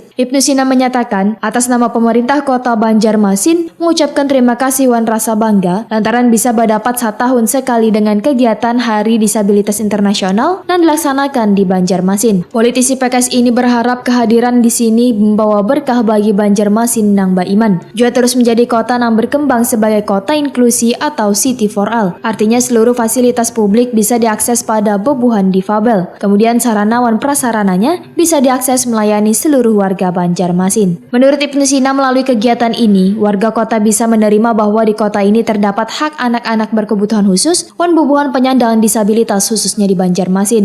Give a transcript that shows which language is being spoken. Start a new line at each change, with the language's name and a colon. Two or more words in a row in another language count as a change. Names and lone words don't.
Indonesian: Ibnu Sina menyatakan atas nama pemerintah Kota Banjarmasin mengucapkan terima kasih wan rasa bangga lantaran bisa berdapat setahun sekali dengan kegiatan Hari Disabilitas Internasional dan dilaksanakan di Banjarmasin. Politisi PKS ini berharap kehadiran di sini membawa berkah bagi Banjarmasin nang baiman. Juga terus menjadi kota yang berkembang sebagai kota inklusi atau
English: City for All.
Indonesian: Artinya seluruh fasilitas publik bisa diakses pada bubuhan difabel. Kemudian sarana wan prasarananya bisa diakses melayani seluruh warga Banjarmasin. Menurut Ibnu Sina, melalui kegiatan ini warga kota bisa menerima bahwa di kota ini terdapat hak anak-anak berkebutuhan khusus
Banjar: wan bubuhan
Indonesian: penyandang disabilitas khususnya di Banjarmasin.